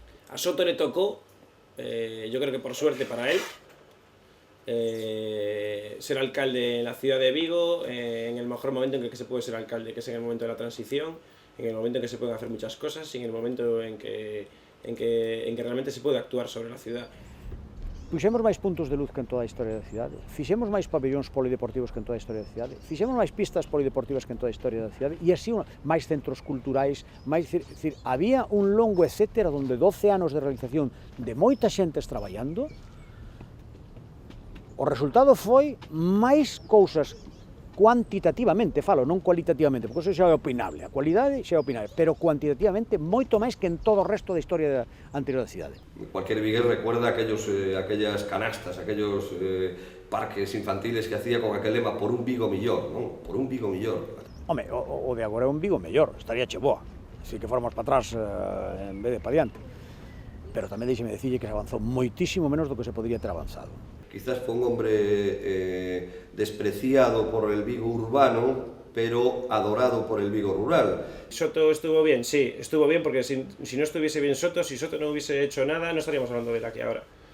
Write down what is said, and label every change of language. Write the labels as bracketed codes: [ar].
[es] A Soto le tocó, yo creo que por suerte para él, ser alcalde en la ciudad de Vigo en el mejor momento en que se puede ser alcalde, que es en el momento de la transición, en el momento en que se pueden hacer muchas cosas y en el momento en que realmente se puede actuar sobre la ciudad. [gl] Puxemos máis puntos de luz que en toda a historia da cidade, fixemos máis pabellóns polideportivos que en toda a historia da cidade, fixemos máis pistas polideportivas que en toda a historia da cidade, e así máis centros culturais, había un longo etcétera onde 12 anos de realización de moita xentes traballando. O resultado foi máis cousas cuantitativamente, falo, non cualitativamente, porque eso xa é opinable, a cualidade xa é opinable, pero cuantitativamente moito máis que en todo o resto da historia anterior da cidade. [es] Cualquier vigués recuerda aquellas canastas, aquellos parques infantiles que hacía con aquel lema [gl] por un Vigo millor, [es] non? [gl] Por un Vigo millor. Home, o de agora é un Vigo mellor, estaría che boa, se que formos para atrás en vez de para diante. Pero tamén deixeme dicirlle que se avanzou moitísimo menos do que se podría ter avanzado. [es] Quizás fue un hombre despreciado por el Vigo urbano, pero adorado por el Vigo rural. Soto estuvo bien, sí, estuvo bien, porque si no estuviese bien Soto, si Soto no hubiese hecho nada, no estaríamos hablando de él aquí ahora.